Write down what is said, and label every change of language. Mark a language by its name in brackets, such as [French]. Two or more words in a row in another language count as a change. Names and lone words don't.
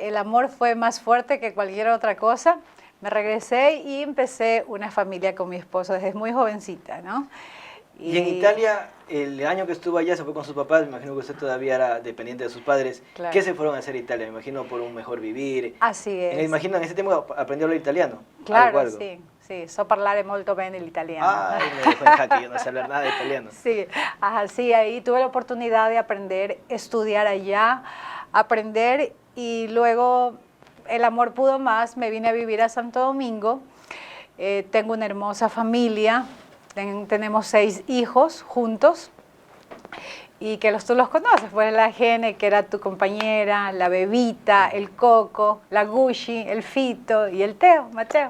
[Spanish] El amor fue más fuerte que cualquier otra cosa. Me regresé y empecé una familia con mi esposo desde muy jovencita, ¿no? Y en Italia, el año que estuvo allá, se fue con sus papás, me imagino que usted todavía era dependiente de sus padres. Claro. ¿Qué se fueron a hacer a Italia? Me imagino por un mejor vivir. Así es. Me imagino en ese tiempo aprendió a hablar italiano. Claro, algo. [Italian] sì, so parlare molto bene l'italiano. [Spanish] Ah, me dejó en jaque, yo no sé hablar nada de italiano. Sí, ajá, sí, ahí tuve la oportunidad de aprender, estudiar allá, aprender, y luego el amor pudo más, me vine a vivir a Santo Domingo. Tengo una hermosa familia, tenemos 6 hijos juntos, y que tú los conoces, pues la Gene, que era tu compañera, la Bebita, el Coco, la Gucci, el Fito y el Teo, Mateo.